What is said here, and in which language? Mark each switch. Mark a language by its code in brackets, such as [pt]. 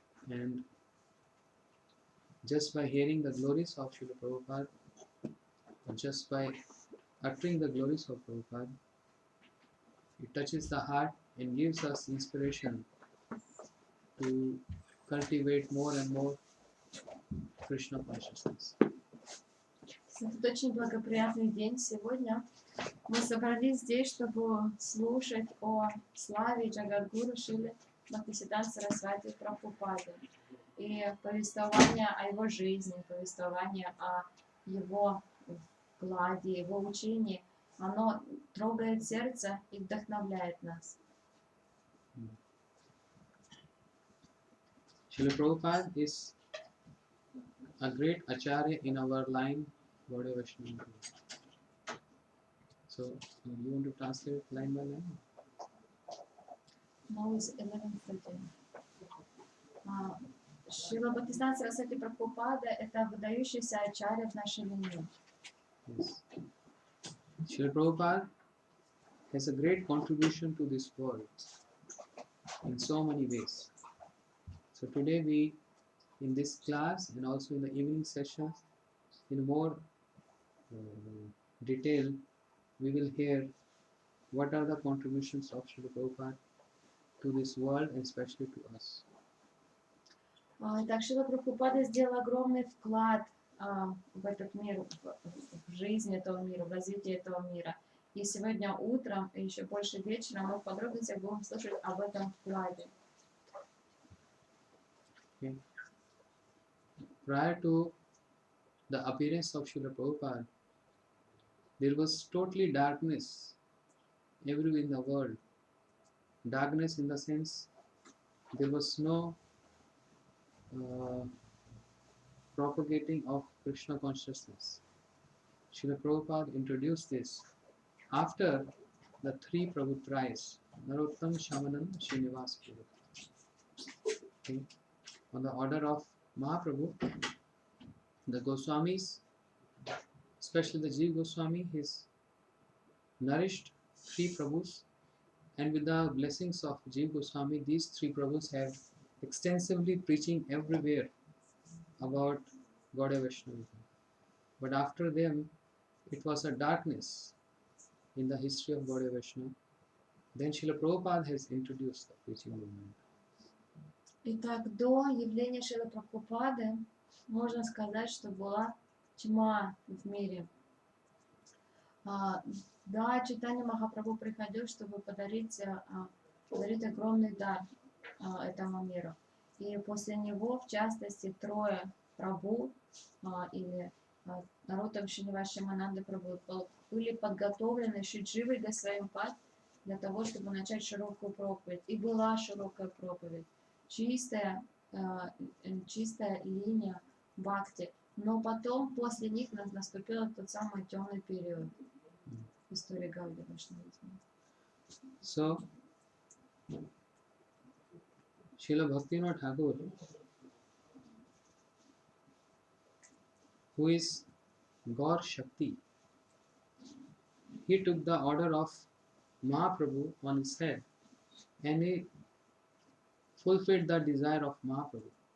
[en] And just by hearing the glories of Srila Prabhupada, or just by uttering the glories of Prabhupada, it touches the heart and gives us inspiration to cultivate more and more Krishna consciousness. [ru] Этот очень благоприятный день сегодня. Мы собрались здесь, чтобы слушать о славе Джагадгуру Шрилы Бхактиведанта Сарасвати Прабхупады. И повествование о его жизни, повествование о его вкладе, его учении, оно трогает сердце и вдохновляет нас. [en] Srila Prabhupada is a great acharya in our line, Gaudiya Vaishnava. So, you want to translate line by line? Now is 11:30. [ru] Шрила Бхактиведанта Сарасвати Прабхупада – это выдающийся ачарья в нашей линии. Yes. [en] Srila Prabhupada has a great contribution to this world in so many ways. So today we, in this class and also in the evening sessions, in more detail, we will hear what are the contributions of Srila Prabhupada to this world and especially to us. [ru] Так Шрила Прабхупада сделал огромный вклад в этот мир, в жизнь этого мира, в развитие этого мира. И сегодня утром, и еще больше вечером мы в подробностях будем слушать об этом вкладе. [en] Okay. Prior to the appearance of Srila Prabhupada, there was totally darkness everywhere in the world. Darkness in the sense there was no propagating of Krishna consciousness. Srila Prabhupada introduced this after the three Prabhutrais, Narottam, Shamanam, Srinivas Prabhu. Okay. On the order of Mahaprabhu, the Goswamis, especially the Jiva Goswami, has nourished three Prabhus, and with the blessings of Jiva Goswami, these three Prabhus have extensively preaching everywhere about Gaudiya Vaishnavism. But after them, it was a darkness in the history of Gaudiya Vaishnava. Then Srila Prabhupada has introduced the preaching movement. [ru] Итак, до явления Шрилы Прабхупады можно сказать, что была тьма в мире. Да, Чайтанья Махапрабху приходил, чтобы подарить огромный дар этому миру. И после него, в частности, трое Прабху или Наротам, Шринивас, Шимананда Прабху были подготовлены Шридживой Госвамипад для того, чтобы начать широкую проповедь. И была широкая проповедь, чистая, чистая линия бхакти. Но потом, после них, наступил тот самый темный период в истории Гаудия Вайшнавизма. [en] So, Srila Bhaktivinoda Thakur, who is Gaur Shakti, he took the order of Mahaprabhu on his head and he fulfilled the desire of Mahaprabhu.